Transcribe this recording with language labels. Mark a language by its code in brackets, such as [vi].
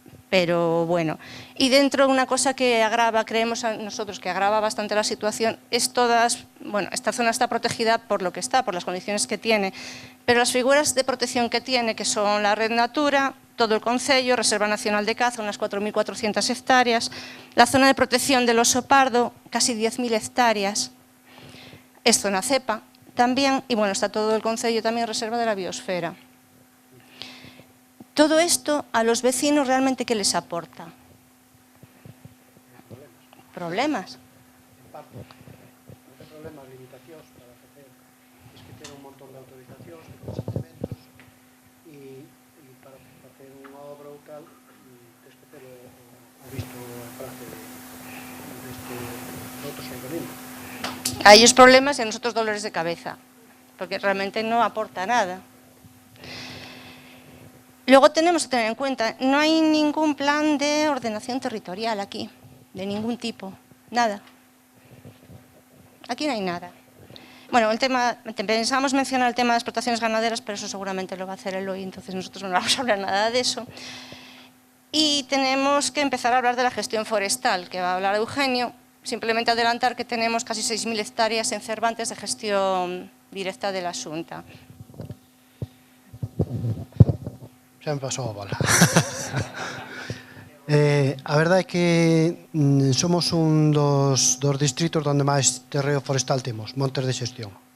[es] Pero bueno, y dentro una cosa que agrava, creemos nosotros que agrava bastante la situación, es esta zona está protegida por lo que está, por las condiciones que tiene, pero las figuras de protección que tiene, que son la Red Natura, todo el concello, Reserva Nacional de Caza, unas 4.400 hectáreas, la zona de protección del oso pardo, casi 10.000 hectáreas, es zona cepa también, y bueno, está todo el concello también Reserva de la Biosfera. Todo esto a los vecinos realmente ¿qué les aporta? Problemas. [gl] Problemas, limitacións para facer, tens que ter un montón de autorizacións, de consentimentos, e para facer unha obra ou tal, tens que ter o visto a praxe de outros organismos. [es] Hay ellos problemas y a nosotros dolores de cabeza, porque realmente no aporta nada. Luego tenemos que tener en cuenta, no hay ningún plan de ordenación territorial aquí, de ningún tipo, nada. Aquí no hay nada. Bueno, el tema, pensábamos mencionar el tema de explotaciones ganaderas, pero eso seguramente lo va a hacer Eloy, entonces nosotros no vamos a hablar nada de eso. Y tenemos que empezar a hablar de la gestión forestal, que va a hablar Eugenio. Simplemente adelantar que tenemos casi 6.000 hectáreas en Cervantes de gestión directa de la Xunta. [gl] Xa me pasou a bola. A verdade é que somos un dos distritos onde máis terreo forestal temos, montes de xestión.